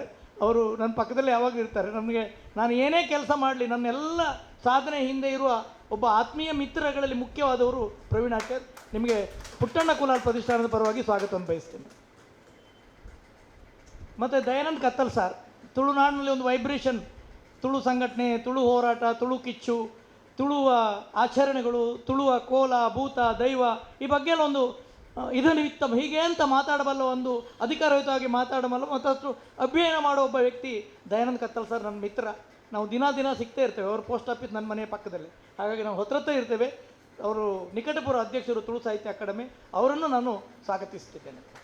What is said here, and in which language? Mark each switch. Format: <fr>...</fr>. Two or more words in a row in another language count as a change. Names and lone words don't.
<kn>ಅವರು ನನ್ನ ಪಕ್ಕದಲ್ಲೇ ಯಾವಾಗಲೂ ಇರ್ತಾರೆ. ನಮಗೆ ನಾನು ಏನೇ ಕೆಲಸ ಮಾಡಲಿ ನನ್ನೆಲ್ಲ ಸಾಧನೆ ಹಿಂದೆ ಇರುವ ಒಬ್ಬ ಆತ್ಮೀಯ ಮಿತ್ರಗಳಲ್ಲಿ ಮುಖ್ಯವಾದವರು ಪ್ರವೀಣ್ ಆಚಾರ್. ನಿಮಗೆ ಪುಟ್ಟಣ್ಣ ಕುಲಾಲ್ ಪ್ರತಿಷ್ಠಾನದ ಪರವಾಗಿ ಸ್ವಾಗತವನ್ನು ಬಯಸ್ತೇನೆ. ಮತ್ತು ದಯಾನಂದ್ ಕತ್ತಲ್ ಸರ್, ತುಳುನಾಡಿನಲ್ಲಿ ಒಂದು ವೈಬ್ರೇಷನ್, ತುಳು ಸಂಘಟನೆ, ತುಳು ಹೋರಾಟ, ತುಳು ಕಿಚ್ಚು, ತುಳುವ ಆಚರಣೆಗಳು, ತುಳುವ ಕೋಲ, ಭೂತ, ದೈವ ಈ ಬಗ್ಗೆ ಎಲ್ಲ ಒಂದು ನಿಮಿತ್ತ ಹೀಗೆ ಅಂತ ಮಾತಾಡಬಲ್ಲ, ಒಂದು ಅಧಿಕಾರಯುತವಾಗಿ ಮಾತಾಡಬಲ್ಲ, ಮತ್ತಷ್ಟು ಅಧ್ಯಯನ ಮಾಡೋ ಒಬ್ಬ ವ್ಯಕ್ತಿ ದಯಾನಂದ್ ಕತ್ತಲ್ ಸರ್ ನನ್ನ ಮಿತ್ರ. ನಾವು ದಿನ ಸಿಗ್ತಾ ಇರ್ತೇವೆ. ಅವರು</kn> <en>post office</en> <kn>ನನ್ನ ಮನೆಯ ಪಕ್ಕದಲ್ಲಿ, ಹಾಗಾಗಿ ನಾವು ಹತ್ರ ಇರ್ತೇವೆ. ಅವರು ನಿಕಟಪುರ ಅಧ್ಯಕ್ಷರು ತುಳು ಸಾಹಿತ್ಯ ಅಕಾಡೆಮಿ, ಅವರನ್ನು ನಾನು ಸ್ವಾಗತಿಸ್ತಿದ್ದೇನೆ.</kn>